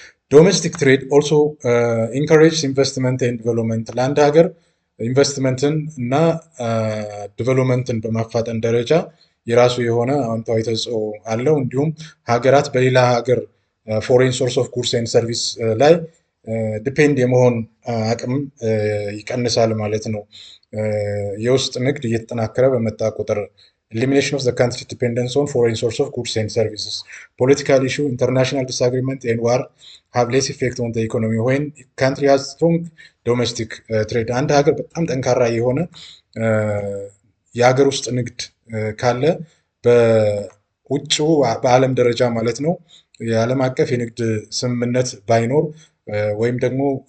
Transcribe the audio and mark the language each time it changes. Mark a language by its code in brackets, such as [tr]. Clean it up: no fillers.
[en] ዶሜስቲክ ትሬድ ኦልሶ ኢንካሬጅስ ኢንቨስትመንት ኤንድ ዲቨሎፕመንት። [am] ለአንድ ሀገር ኢንቨስትመንትን እና ዲቨሎፕመንትን በማፋጠን ደረጃ የራሱ የሆነ አዎንታዊ ተጽዕኖ አለው። እንዲሁም ሀገራት በሌላ ሀገር [en] ፎሬን ሶርስ ኦፍ ጉድስ ኤንድ ሰርቪስ [am] ላይ ዲፔንድ የመሆን አቅም ይቀንሳል ማለት ነው። የውስጥ ንግድ እየተጠናከረ በመጣ ቁጥር [en] elimination of the country's dependence on foreign source of goods and services, political issue, international disagreement, and war have less effect on the economy when country has strong domestic trade. [am] አንድ ሀገር በጣም ጠንካራ የሆነ የሀገር ውስጥ ንግድ ካለ በውጭው በዓለም ደረጃ ማለት ነው የዓለም አቀፍ የንግድ ስምምነት ባይኖር ወይም ደግሞ